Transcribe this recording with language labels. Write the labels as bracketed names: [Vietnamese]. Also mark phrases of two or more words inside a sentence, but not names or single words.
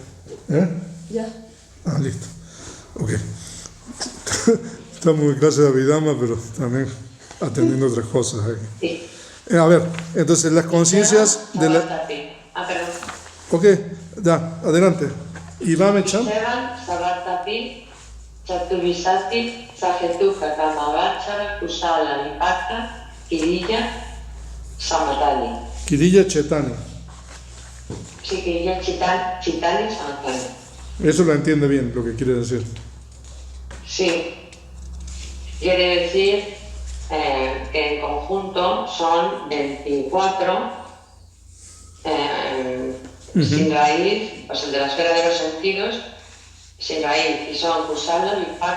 [Spanish] Ya. Ah, listo. Ok. Estamos en clase de Abhidhamma, pero también atendiendo otras cosas aquí. Sí. A ver, entonces las conciencias de la... Perdón. Ok, da, adelante. [Pali] Ivame Cham. Sevan, Savartati, Chatuvisati, Sajetuka, Kamavachara, Kusala, Vipaka, Kirilla, Samatani. Kirilla Chetani. Sí, Kirilla, Chitani, Samatani. [Spanish] Eso lo entiende bien, lo que quiere decir. Sí. Quiere decir que en conjunto son 24 sin raíz, o sea, de la esfera de los sentidos, sin raíz, y son [Pali] Kusala, Vipaka,